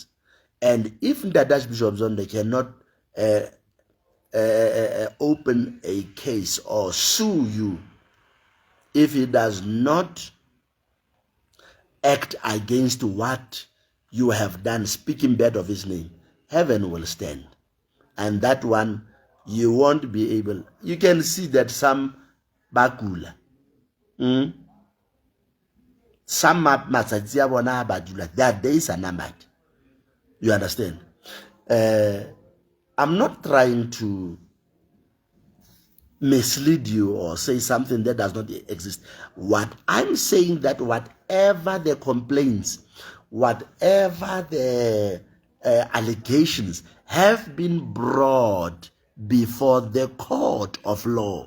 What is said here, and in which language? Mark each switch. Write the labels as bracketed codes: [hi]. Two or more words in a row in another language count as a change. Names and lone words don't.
[en] And if the Archbishop Zondo cannot open a case or sue you, if he does not act against what you have done, speaking bad of his name, heaven will stand. And that one, you won't be able. You can see that some bakula, some [st] matsatsia bona badula, [en] their days are numbered. You understand? I'm not trying to mislead you or say something that does not exist. What I'm saying, that whatever the complaints, whatever the allegations have been brought before the court of law.